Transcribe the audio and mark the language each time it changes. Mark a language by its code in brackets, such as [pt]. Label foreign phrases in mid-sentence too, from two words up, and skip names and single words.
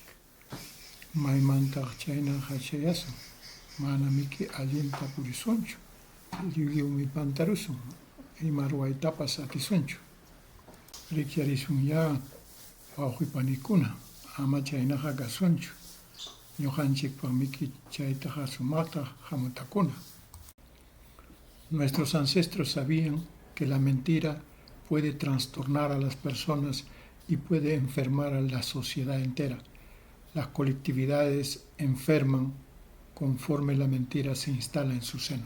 [qu] Maymantaq chaynaqa chayasun, mana miki allinta purisunchu, lliwmi pantarusun, ima ruwaytapas atisunchu. Rikyarisunña wawqipanikuna, ama chaynaqa kasunchu. Ñuqanchikpa mikichaytaqa sumaqta hamutakuna. [es] Nuestros ancestros sabían que la mentira puede trastornar a las personas y puede enfermar a la sociedad entera. Las colectividades enferman conforme la mentira se instala en su seno.